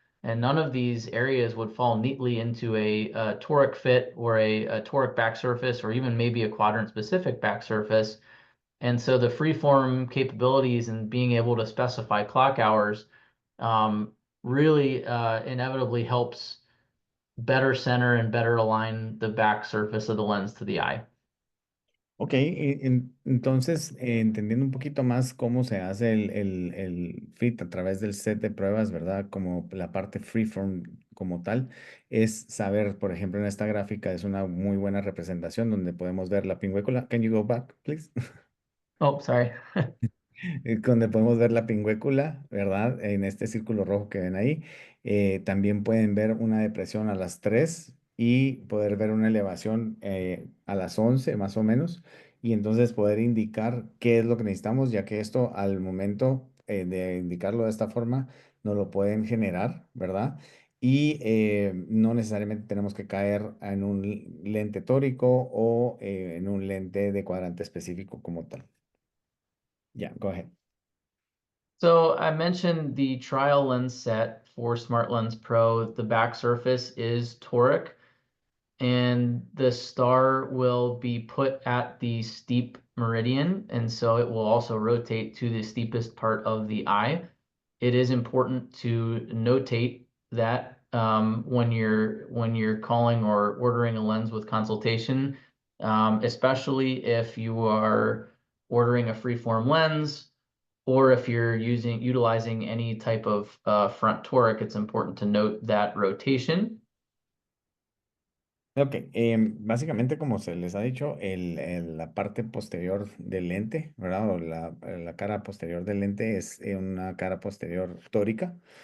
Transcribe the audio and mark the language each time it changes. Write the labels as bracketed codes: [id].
[en] And none of these areas would fall neatly into a toric fit or a toric back surface, or even maybe a quadrant specific back surface. And so the freeform capabilities and being able to specify clock hours um, really inevitably helps better center and better align the back surface of the lens to the eye. [es] Ok, entonces, entendiendo un poquito más cómo se hace el fit a través del set de pruebas, ¿verdad? Como la parte freeform como tal, es saber, por ejemplo, en esta gráfica es una muy buena representación donde podemos ver la pingüécula. [en] Can you go back, please? Oh, sorry. [es] Donde podemos ver la pingüécula, ¿verdad? En este círculo rojo que ven ahí. También pueden ver una depresión a las 3 y poder ver una elevación a las 11 más o menos. Y entonces poder indicar qué es lo que necesitamos, ya que esto al momento de indicarlo de esta forma, nos lo pueden generar, ¿verdad? Y no necesariamente tenemos que caer en un lente tórico o en un lente de cuadrante específico como tal. [en] Ya, go ahead. So I mentioned the trial lens set for Smart Lens Pro. The back surface is toric, and the star will be put at the steep meridian, and so it will also rotate to the steepest part of the eye. It is important to notate that when you're calling or ordering a lens with consultation, especially if you are ordering a freeform lens or if you're utilizing any type of front toric, it's important to note that rotation. [es] Ok, básicamente como se les ha dicho, la parte posterior del lente, ¿verdad? O la cara posterior del lente es una cara posterior tórica.